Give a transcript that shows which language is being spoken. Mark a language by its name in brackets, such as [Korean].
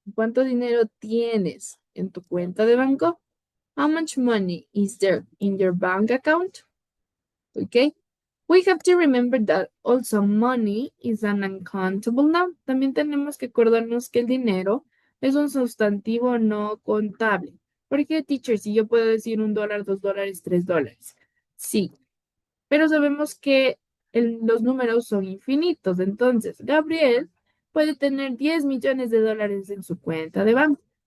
[Spanish] ¿Cuánto dinero tienes en tu cuenta de banco? [English] How much money is there in your bank account? Okay. We have to remember that also money is an uncountable noun. [Spanish] También tenemos que acordarnos que el dinero es un sustantivo no contable. ¿Por qué, teacher? Si yo puedo decir $1, $2, $3. Sí, pero sabemos que los números son infinitos. Entonces, Gabriel puede tener 10 millones de dólares en su cuenta de banco.